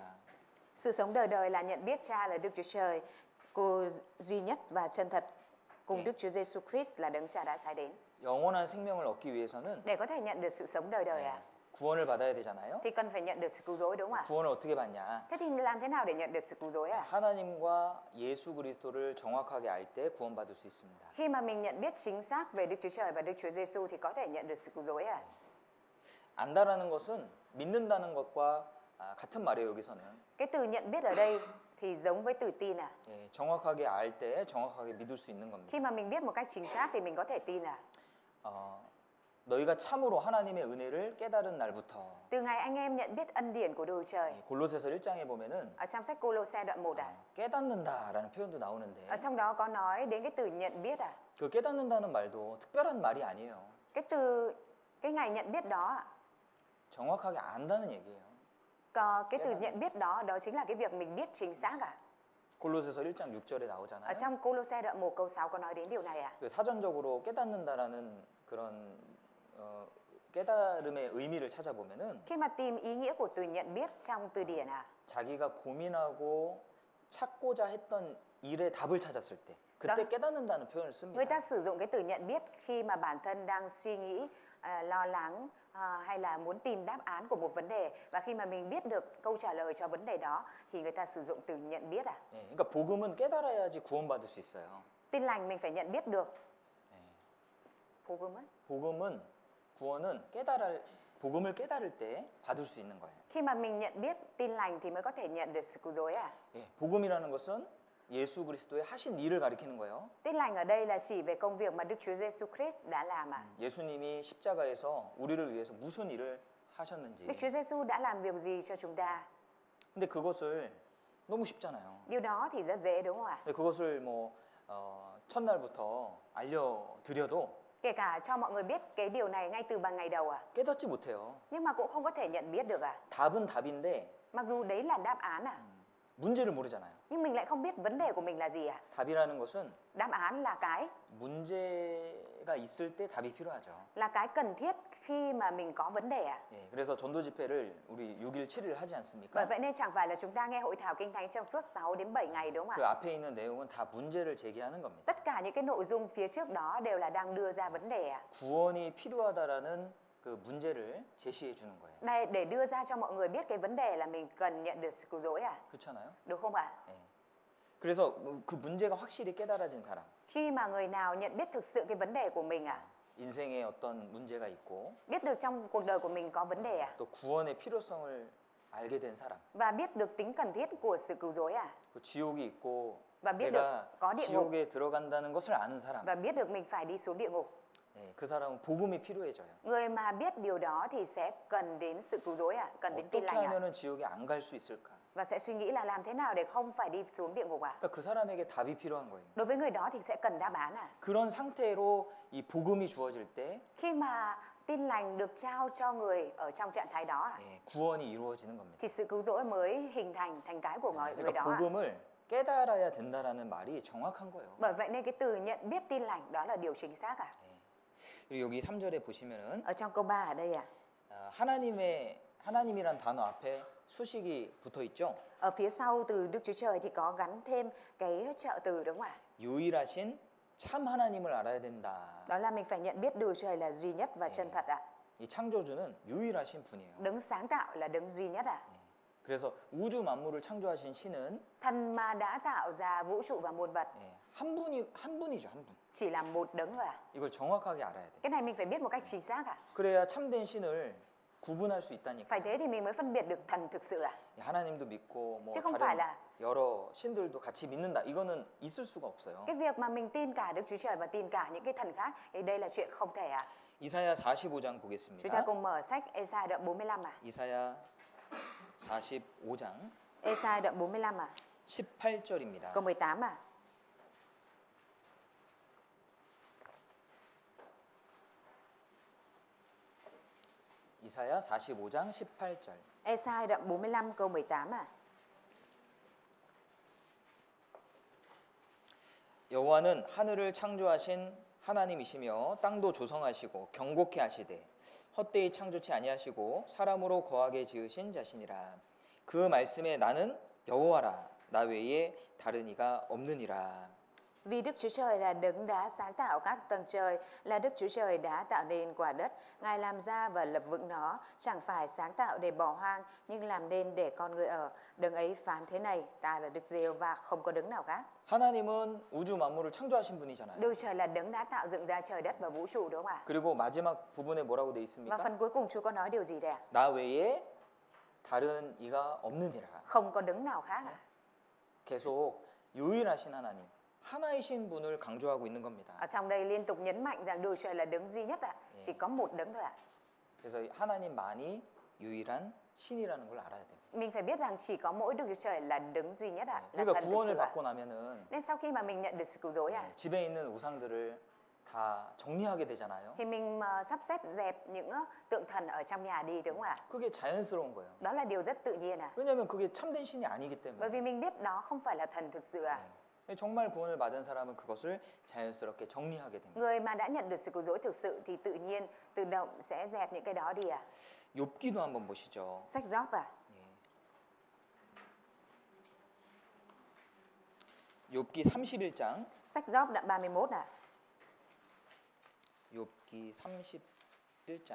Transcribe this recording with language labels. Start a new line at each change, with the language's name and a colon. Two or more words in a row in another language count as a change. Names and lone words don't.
Vietnamese: Sự sống đời đời là nhận biết Cha là Đức Chúa Trời, cô duy nhất và chân thật cùng Đức Chúa Giêsu Christ là đấng Cha đã sai đến.
Korean: 영원한 생명을 얻기 위해서는
Vietnamese: Để có thể nhận được sự sống đời đời
Korean: 구원을 받아야 되잖아요.
Vietnamese: thì cần phải nhận được sự cứu rỗi đúng không ạ?
Korean: 구원을 어떻게 받냐?
Vietnamese: Thế thì làm thế nào để nhận được sự cứu rỗi
Korean: 하나님과 예수 그리스도를 정확하게 알 때 구원받을 수 있습니다.
Vietnamese: Khi mà mình nhận biết chính xác về Đức Chúa Trời và Đức Chúa Giêsu thì có thể nhận được sự cứu rỗi
Korean: 안다라는 것은 믿는다는 것과 같은 말이에요. 여기서는
Vietnamese: Cái từ nhận biết ở đây thì giống với từ tin
Korean: 정확하게 알 때 정확하게 믿을 수 있는 겁니다.
Vietnamese: Khi mà mình biết một cách chính xác thì mình có thể tin
Korean: 너희가 참으로 하나님의 은혜를 깨달은 날부터
Vietnamese: Từ ngày anh em nhận biết ân điển của Đức Chúa Trời.
Korean: 골로새서 1장에 보면은
Vietnamese: Ở trong sách Cô-lô-se đoạn 1
Korean: 깨닫는다라는 표현도 나오는데
Vietnamese: ở trong đó có nói đến cái từ nhận biết
Korean: 그 깨닫는다는 말도 특별한 말이 아니에요.
Vietnamese: cái ngày nhận biết đó
Korean: 정확하게 안다는 얘기예요.
Vietnamese: cái từ nhận biết đó chính là cái việc mình biết chính xác
Korean: 골로새서 1장 6절에
Vietnamese: Ở
Korean: 나오잖아요.
Vietnamese: trong Cô-lô-se đoạn 1 câu 6 có nói đến điều này
Korean: 그 사전적으로 깨닫는다라는 그런 깨달음의 의미를 찾아보면은
Vietnamese: Khi mà tìm ý nghĩa của từ nhận biết trong từ điển
Korean: 자기가 고민하고 찾고자 했던 일의 답을 찾았을 때 그때 깨닫는다는 표현을
Vietnamese: Người ta
Korean: 씁니다.
Vietnamese: sử dụng cái từ nhận biết khi mà bản thân đang suy nghĩ, lo lắng hay là muốn tìm đáp án của một vấn đề và khi mà mình biết được câu trả lời cho vấn đề đó thì người ta sử dụng từ nhận biết
Korean: 그러니까 복음은 깨달아야지 구원받을 수 있어요.
Vietnamese: Tin lành mình phải nhận biết được.
Korean: 복음은 구원은 복음을 깨달을 때 받을 수 있는 거예요.
Vietnamese: Khi mà mình nhận biết tin lành thì mới có thể nhận được sự cứu rỗi
Korean: 복음이라는 것은 예수 그리스도의 하신 일을 가리키는 거예요.
Vietnamese: Tin lành ở đây là chỉ về công việc mà Đức Chúa Giêsu Christ đã làm
Korean: 예수님이 십자가에서 우리를 위해서 무슨 일을 하셨는지.
Vietnamese: Đức Chúa Giêsu đã làm việc gì cho chúng ta?
Korean: 근데 그것을 너무 쉽잖아요.
Vietnamese: Điều đó thì rất dễ đúng không ạ?
Korean: 근데 그것을 뭐 첫날부터 알려드려도
Vietnamese: Kể cả cho mọi người biết cái điều này ngay từ bằng ngày đầu
Korean: 깨닫지 못해요.
Vietnamese: nhưng mà cũng không có thể nhận biết được
Korean: 답은 답인데
Vietnamese: Mặc dù đấy là đáp án
Korean: 문제를 모르잖아요.
Vietnamese: nhưng mình lại không biết vấn đề của mình là gì
Korean: 답이라는 것은
Vietnamese: Đáp án là cái
Korean: 문제가 있을 때 답이 필요하죠.
Vietnamese: cần thiết khi mà mình có vấn đề ạ.
Korean: 예, 그래서 전도 집회를 우리 6일, 7일 하지
Vietnamese: Bởi
Korean: 않습니까?
Vietnamese: vậy nên chẳng phải là chúng ta nghe hội thảo kinh thánh trong suốt 6 đến 7 ngày đúng không
Korean: 그
Vietnamese: ạ?
Korean: 앞에 있는 내용은 다 문제를 제기하는 겁니다.
Vietnamese: Tất cả những cái nội dung phía trước đó đều là đang đưa ra vấn đề ạ.
Korean: 구원이 필요하다라는 그 문제를 제시해 주는 거예요.
Vietnamese: Đây để đưa ra cho mọi người biết cái vấn đề là mình cần nhận được sự cứu rỗi à?
Korean: 그렇잖아요?
Vietnamese: Đúng không ạ?
Korean: 예. 그래서 그 문제가 확실히 깨달아진 사람,
Vietnamese: Khi mà người nào nhận biết thực sự cái vấn đề của mình ạ,
Korean: 인생에 어떤 문제가 있고
Vietnamese: biết được trong cuộc đời của mình có vấn đề ạ,
Korean: 또 구원의 필요성을 알게 된 사람,
Vietnamese: và biết được tính cần thiết của sự cứu rỗi ạ,
Korean: 그 지옥이 있고
Vietnamese: và biết
Korean: 내가
Vietnamese: được có địa ngục
Korean: 지옥에 들어간다는 것을 아는 사람,
Vietnamese: và biết được mình phải đi xuống địa ngục.
Korean: 예, 그 사람은 복음이 필요해져요.
Vietnamese: Người mà biết điều đó thì sẽ cần đến sự cứu rỗi ạ, cần đến tin
Korean: 어떻게
Vietnamese: lành ạ,
Korean: 하면은 지옥에 안 갈 수 있을까?
Vietnamese: và sẽ suy nghĩ là làm thế nào để không phải đi xuống địa ngục ạ.
Korean: 그러니까 그 사람에게 답이 필요한 거예요.
Vietnamese: Đối với người đó thì sẽ cần đáp án ạ.
Korean: 그런 상태로 이 복음이 주어질 때
Vietnamese: Khi mà tin lành được trao cho người ở trong trạng thái đó ạ,
Korean: 예, 구원이 이루어지는 겁니다.
Vietnamese: thì sự cứu rỗi mới hình thành cái của người
Korean: 그러니까
Vietnamese: đó ạ.
Korean: 복음을 깨달아야 된다라는 말이 정확한 거예요.
Vietnamese: Bởi vậy nên cái từ nhận biết tin lành đó là điều chính xác ạ.
Korean: 예. 그리고 여기 3절에 보시면은
Vietnamese: Ở trong câu 3 ở đây ạ.
Korean: 하나님이란 단어 앞에 수식이 붙어 있죠.
Vietnamese: Ở phía sau từ Đức Chúa Trời thì có gắn thêm cái trợ từ đúng không ạ?
Korean: 유일하신 참 하나님을 알아야 된다.
Vietnamese: Đó là mình phải nhận biết Đức Chúa Trời là duy nhất và chân thật ạ.
Korean: 이 창조주는 유일하신 분이에요.
Vietnamese: Đấng sáng tạo là đấng duy nhất ạ.
Korean: 그래서 우주 만물을 창조하신 신은
Vietnamese: Thần mà đã tạo ra vũ trụ và muôn vật
Korean: 한 분이죠, 한 분.
Vietnamese: chỉ là một đấng thôi ạ.
Korean: 이걸 정확하게 알아야 돼.
Vietnamese: Cái này mình phải biết một cách chính xác ạ.
Korean: 그래야 참된 신을 구분할 수 있다니까.
Vietnamese: Phải thế thì mình mới phân biệt được thần thực sự ạ.
Korean: 하나님도 믿고 뭐
Vietnamese: chứ không
Korean: 다른
Vietnamese: phải là
Korean: 여러 신들도 같이 믿는다. 이거는 있을 수가 없어요.
Vietnamese: cái việc mà mình tin cả Đức Chúa Trời và tin cả những cái thần khác thì đây là chuyện không thể ạ.
Korean: 이사야 45장
Vietnamese: Chúng ta
Korean: 보겠습니다.
Vietnamese: cùng mở sách Ê-sai đoạn 45 ạ.
Korean: 이사야 45장
Vietnamese: Ê-sai đoạn 45 ạ.
Korean: 18절입니다.
Vietnamese: Câu 18 ạ.
Korean: 이사야 45장 18절.
Vietnamese: Ê-sai đoạn 45 câu 18 ạ.
Korean: 여호와는 하늘을 창조하신 하나님이시며 땅도 조성하시고 경고케 하시되 헛되이 창조치 아니하시고 사람으로 거하게 지으신 자신이라. 그 말씀에 나는 여호와라. 나 외에 다른 이가 없느니라.
Vietnamese: Vì Đức Chúa Trời là đấng đã sáng tạo các tầng trời, là Đức Chúa Trời đã tạo nên quả đất, Ngài làm ra và lập vững nó, chẳng phải sáng tạo để bỏ hoang, nhưng làm nên để con người ở. Đấng ấy phán thế này, ta là Đức Giê-hô-va, không có đấng nào khác.
Korean: 하나님은 우주 만물을 창조하신 분이잖아요.
Vietnamese: Đức Trời là đấng đã tạo dựng ra trời đất và vũ trụ đúng không ạ?
Korean: 그리고 마지막 부분에 뭐라고 돼
Vietnamese: Và
Korean: 있습니까?
Vietnamese: phần cuối cùng Chúa có nói điều gì đây ạ?
Korean: 나 외에 다른 이가 없느니라.
Vietnamese: Không có đấng nào khác ạ.
Korean: 계속 유일하신 하나님, 하나이신 분을 강조하고 있는 겁니다.
Vietnamese: Ở trong đây liên tục nhấn mạnh rằng Đức Trời là đấng duy nhất ạ. Chỉ có một đấng thôi ạ.
Korean: 그래서 하나님만이 유일한 신이라는 걸 알아야 돼요.
Vietnamese: Mình phải biết rằng chỉ có mỗi Đức Chúa Trời là đấng duy nhất ạ, là
Korean: 그러니까
Vietnamese: thần thực
Korean: 구원을
Vietnamese: sự ạ.
Korean: 받고 나면은
Vietnamese: Nên sau khi mà mình nhận được sự cứu rỗi ạ,
Korean: 집에 있는 우상들을 다 정리하게 되잖아요.
Vietnamese: thì mình sắp xếp dẹp những tượng thần ở trong nhà đi đúng không ạ?
Korean: 그게 자연스러운 거예요.
Vietnamese: Đó là điều rất tự nhiên ạ.
Korean: 왜냐하면 그게 참된 신이 아니기
Vietnamese: Bởi
Korean: 때문에.
Vietnamese: vì mình biết đó không phải là thần thực sự ạ.
Korean: 정말 구원을 받은 사람은 그것을 자연스럽게 정리하게 됩니다.
Vietnamese: Người mà đã nhận được sự cứu rỗi thực sự thì tự nhiên, tự động sẽ dẹp những cái đó đi ạ.
Korean: 욥기도 한번 보시죠.
Vietnamese: Sách Gióp ạ.
Korean: 욥기 31장.
Vietnamese: Sách Gióp đoạn 31 ạ.
Korean: 욥기 31장